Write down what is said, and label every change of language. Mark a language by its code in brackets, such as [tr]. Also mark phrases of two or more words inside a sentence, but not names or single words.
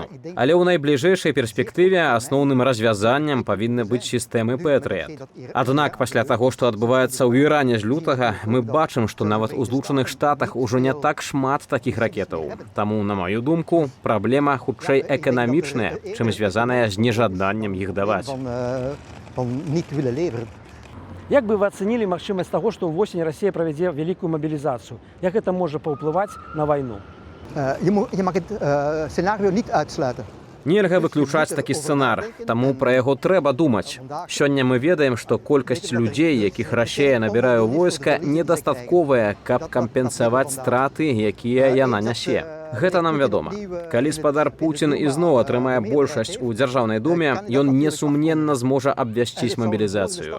[be] Але ў найбліжэйшай перспектыве асноўным развязаннем павінны быць сістэмы Пэтрыат. Аднак пасля таго, што адбываецца ў Іране з лютага мы бачым, што нават у Злучаных Штатах ужо не так шмат такіх ракетаў. Таму, на маю думку, праблема хутчэй эканамічная, чым звязаная з нежаданнем іх даваць. [nl] Van niet willen leveren. [be] Як бы вы ацэнілі магчымасць таго, што ўвосень Расія правядзе вялікую мабілізацыю? Як гэта можа паўплываць на вайну? [nl] Je mag het scenario niet uitsluiten. [be] Нельга выключаць такі сцэнар, таму пра яго трэба думаць. Сёння мы ведаем, што колькасць людзей, якіх Расія набірае ў войска, недастатковая, каб кампенсаваць страты, якія яна нясе. Гэта нам вядома. Калі спадар Пуцін ізноў атрымае большасць у дзяржаўнай думе, ён несумненна зможа абвясціць мабілізацыю.